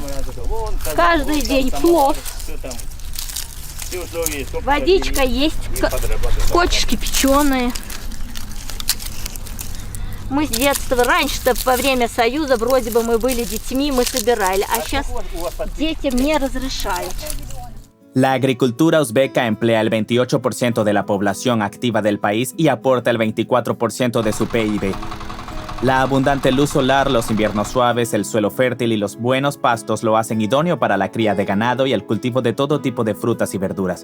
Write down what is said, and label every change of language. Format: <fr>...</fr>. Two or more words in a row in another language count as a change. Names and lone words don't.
<ru>Каждый день плов. Водичка есть, кочечки печеные. Мы с детства, раньше-то во время Союза вроде бы мы были детьми, мы собирали, а сейчас детям не разрешают.</ru> <es>La agricultura uzbeka emplea el 28% de la población activa del país y aporta el 24% de su PIB. La abundante luz solar, los inviernos suaves, el suelo fértil y los buenos pastos lo hacen idóneo para la cría de ganado y el cultivo de todo tipo de frutas y verduras.</es>